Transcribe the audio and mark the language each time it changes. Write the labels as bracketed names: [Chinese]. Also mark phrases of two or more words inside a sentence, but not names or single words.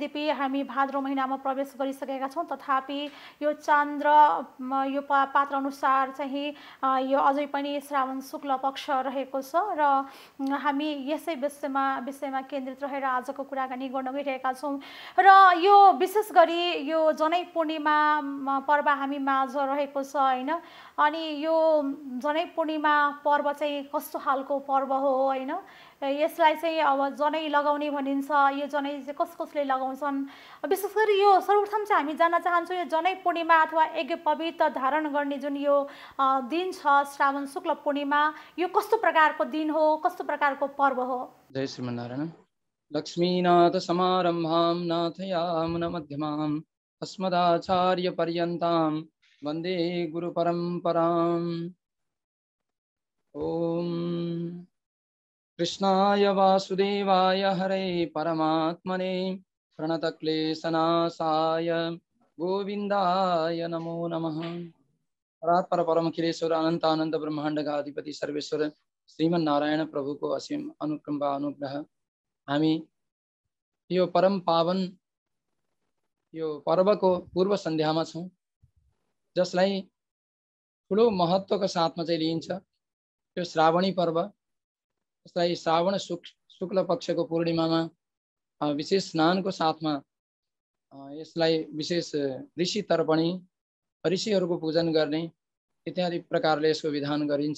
[Nepali] यद्यपि हामी भाद्रो महिनामा प्रवेश गरिसकेका छौँ, तथापि यो चन्द्र यो पात्र अनुसार चाहिँ यो अझै पनि श्रावण शुक्ल पक्ष रहेको छ र हामी यसै विषयमा केन्द्रित रहेर आजको कुराकानी गर्न गइरहेका छौँ र यो विशेष गरी यो जनै पूर्णिमा पर्व हामी माझ रहेको छ, होइन, अनि यो जनै पूर्णिमा पर्व चाहिँ कस्तो खालको पर्व हो, होइन, यसलाई चाहिँ अब जनै लगाउने भनिन्छ। यो जनै चाहिँ कसले लगाउँछन्, विशेष गरी यो सर्वप्रथम चाहिँ हामी जान्न चाहन्छौँ यो जनै पूर्णिमा अथवा यज्ञ पवित्र धारण गर्ने जुन यो दिन छ श्रावण शुक्ल पूर्णिमा, यो कस्तो प्रकारको दिन हो, कस्तो प्रकारको पर्व हो? [Sanskrit] जय श्रीमन्नारायण। लक्ष्मीनाथ समारम्भां नाथयामुन मध्यमाम् अस्मदाचार्य पर्यन्तां वन्दे गुरुपरम्पराम्। ॐ कृष्णाय वासुदेवाय हरे परमात्मने प्रणतक्लेशनाशाय गोविन्दाय नमो नमः। [Hindi] परात्पर परमखिलेश्वर अनंत ब्रह्मांड का अधिपति सर्वेश्वर श्रीमन्नारायण प्रभु को असीम अनुकंपा अनुग्रह। [Nepali] हामी यो परम पावन यो [Hindi] पर्व को पूर्व संध्या में [Nepali] छौं, जसलाई ठुलो [Hindi] महत्व का साथ में [Nepali] चाहिँ लिइन्छ। यो श्रावणी पर्व, जसलाई श्रावण शुक्ल [Hindi] पक्ष को पूर्णिमा में [Nepali] विशेष [Hindi] स्नान को साथ में [Nepali] यसलाई विशेष ऋषि तर्पणी, ऋषिहरूको पूजन गर्ने इत्यादि प्रकारले यसको विधान गरिन्छ।